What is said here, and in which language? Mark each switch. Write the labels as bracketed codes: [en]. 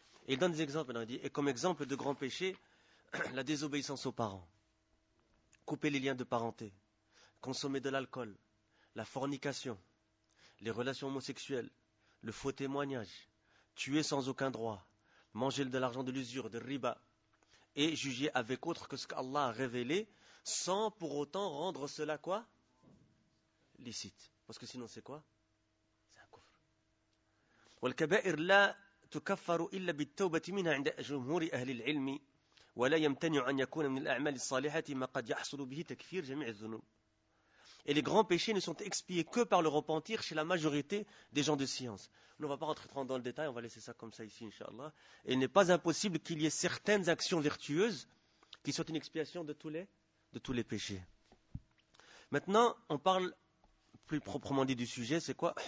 [fr] Et il donne des exemples, il dit, et comme exemple de grands péchés, la désobéissance aux parents, couper les liens de parenté, consommer de l'alcool, la fornication, les relations homosexuelles, le faux témoignage, tuer sans aucun droit, manger de l'argent de l'usure, de riba, et juger avec autre que ce qu'Allah a révélé, sans pour autant rendre cela quoi ? Licite. Parce que sinon c'est quoi ? C'est un kufr. [ar] والكبائر لا تكفر إلا بالتوبة منها عند جمهور أهل العلم ولا يمتنع أن يكون من الأعمال الصالحة ما قد يحصل به تكفير جميع الذنوب. [fr] Et les grands péchés ne sont expiés que par le repentir chez la majorité des gens de science. On ne va pas rentrer dans le détail, on va laisser ça comme ça ici, Inch'Allah. Et il n'est pas impossible qu'il y ait certaines actions vertueuses qui soient une expiation de tous les péchés. Maintenant, on parle plus proprement dit du sujet, c'est quoi ?